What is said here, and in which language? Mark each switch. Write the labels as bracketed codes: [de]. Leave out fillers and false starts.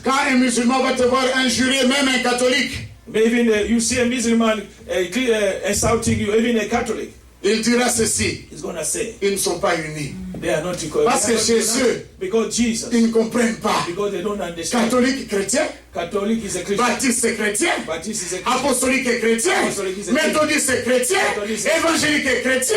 [fr] Quand un musulman va te voir injurier même un catholique, [en] Maybe you see a Muslim insulting you, even a Catholic. [fr] il dira ceci, [en] He's going to say, [fr] ils ne sont pas unis. [en] they are not equal. [fr] Parce que Jésus, [en] Because Jesus, [fr] ils ne comprennent pas. [en] because they don't understand. [fr] Catholique chrétien, [en] Catholic is a Christian. [fr] baptiste chrétien, [en] Baptist is a Christian. [fr] apostolique est chrétien, Apostolique est méthodiste est chrétien, Méthodiste est- évangélique est chrétien.